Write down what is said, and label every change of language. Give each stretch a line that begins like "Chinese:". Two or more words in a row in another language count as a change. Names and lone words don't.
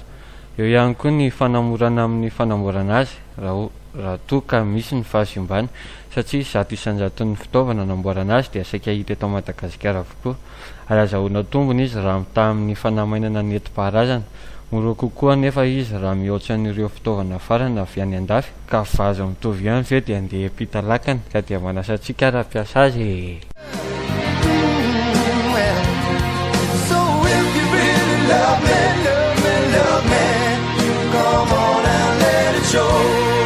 Malagasy: Eo ihany koa ny fanamorana amin'ny fanamboarana azy raha toa ka misy ny fahasimbany satria zato isanjaton'ny fitaovana namboarana azy dia saika hita eto Madagasikara avokoa ary azahoana tombony izy raha mitaha amin'ny fanamainana ny enti-paharazana. Mora kokoa nefa izy raha mihoatra n'ireo fitaovana farana avy any andafy ka vazo mitovy ihany ve dia andeha hiampita lakana ka dia manasantsika raha-piasa azy.
English: So if you really love me, love me, love me, come on and let it show.